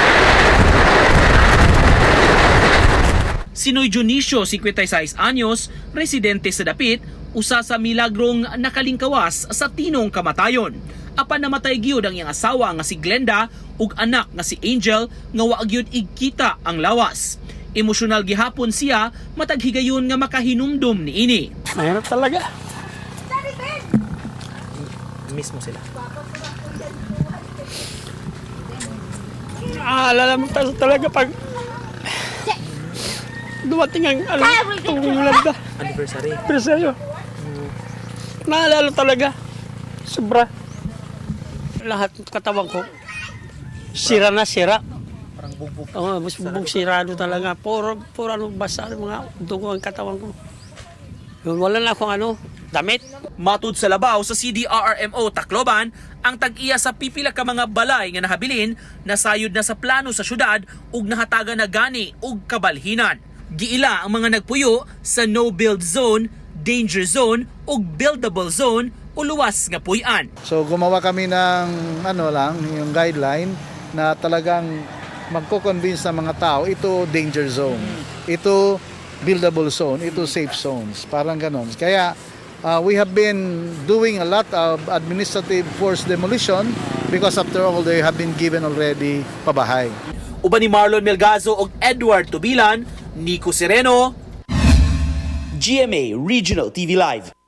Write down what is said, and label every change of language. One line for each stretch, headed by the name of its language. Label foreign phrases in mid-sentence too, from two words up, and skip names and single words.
Cebuano: Sinoy Dionisio, 56 anyos, residente sa dapit, usa sa milagrong nakalingkawas sa tinong kamatayon. Apan namatay gyud ang iyang asawa nga si Glenda ug anak nga si Angel nga wa gyud igkita ang lawas. Emosyonal gihapon siya matag higayon nga makahinumdum niini.
Filipino: Mahirap talaga. Miss mo sila. Alala mo talaga pag dumating ang Yolanda. Anniversary. Presyo. Naalala talaga. Sobra. Lahat ng katawan ko, sira na sira. Parang bugbog. Oo, mas bubong sirado talaga. Puro ano, basa mga dugo ang katawan ko. Yun, wala na akong damit.
Cebuano: Matud sa labaw sa CDRRMO Tacloban, ang tag-iya sa pipila ka mga balay nga nahabilin nasayod na sa plano sa syudad ug nahataga na gani ug kabalhinan. Giila ang mga nagpuyo sa
English: no-build zone, danger zone
Cebuano: ug
English: buildable zone
Cebuano: o luwas nga puy-an.
Filipino: So gumawa kami ng yung guideline na talagang magko-convince ng mga tao ito
English: danger zone,
Filipino: ito
English: buildable zone,
Filipino: ito
English: safe zones,
Filipino: parang ganon.
English: Kaya we have been doing a lot of administrative forced demolition because after all they have been given already pabahay.
Cebuano: Uban ni Marlon Melgazo ug Edward Tubilan, Nico Sereno, GMA Regional TV Live.